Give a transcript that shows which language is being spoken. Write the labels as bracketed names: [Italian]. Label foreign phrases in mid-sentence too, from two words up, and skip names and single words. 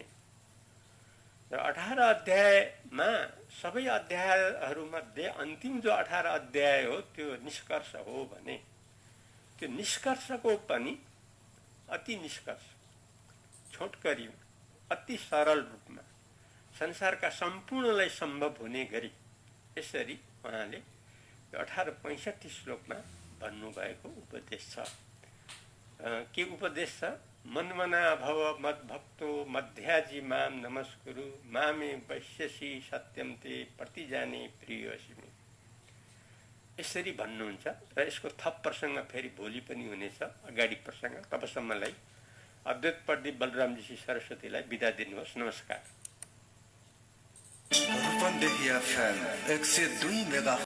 [Nepali] र 18 अध्यायमा सबै अध्यायहरूमध्ये अन्तिम जो 18 अध्याय हो त्यो निष्कर्ष हो भने त्यो निष्कर्षको पनि अति निष्कर्ष छोटकरी अति सरल रूपमा संसारका सम्पूर्णलाई सम्भव हुने गरी यसरी उहाँले 18-65 श्लोकमा भन्नुभएको उपदेश छ। के उपदेश छ? [Sanskrit] मन्मना भव मद्भक्तो मध्याजी माम नमस्कुरु मामे वैश्यसी सत्यम ते प्रतिजाने प्रियसिमी। [Nepali] यसरी भन्नुहुन्छ र यसको थप प्रसङ्ग फेरि भोलि पनि हुनेछ, अगाडि प्रसङ्ग। तबसम्मलाई अद्वैत प्रदीप बलरामजी सरस्वतीलाई बिदा दिनुहोस्। नमस्कार। रूपन्देही FM 102 मेगा